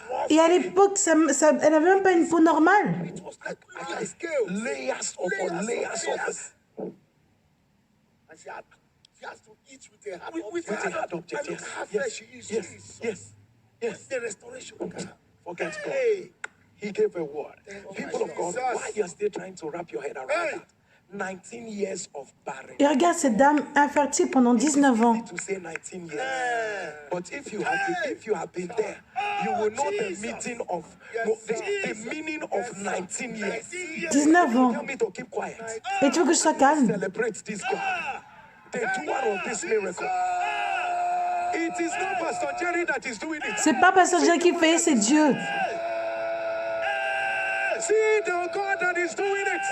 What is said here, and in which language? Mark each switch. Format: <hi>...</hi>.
<fr>Et à l'époque, elle n'avait même pas une peau normale.</fr> <en>It was like layers upon layers of. And she has to eat with a hard object. Yes. The restoration. Forget God. He gave a word. People of God, why you are still trying to wrap your head around that? 19 years of barren.</en> <fr>Et regarde cette dame infertile pendant 19 ans.</fr> <en>To say 19 years. But if you have been there, you will know the meaning of the meaning of 19 years.</en> <fr>19 ans.</fr> <en>Tell me to keep quiet.</en> <fr>Et tu veux que je sois calme?</fr> <en>Celebrate this God. The doer of this miracle. It is not Pastor Jerry that is doing it.</en> <fr>C'est pas Pasteur Jean qui fait, c'est Dieu.</fr> <en>See the God that is doing it.</en>